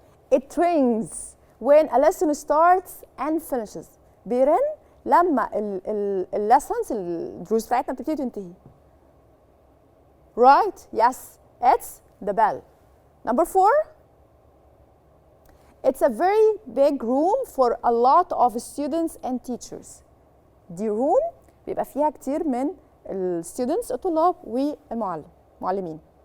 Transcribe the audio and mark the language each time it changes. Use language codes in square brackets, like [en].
[en] It rings when a lesson starts and finishes. [ar] بيرن لما lessons الدروس بتاعتنا بتبتدي تنتهي. [en] Right. Yes. It's the bell. Number 4. It's a very big room for a lot of students and teachers. [ar] دي room بيبقى فيها كتير من students الطلاب والمعلمين.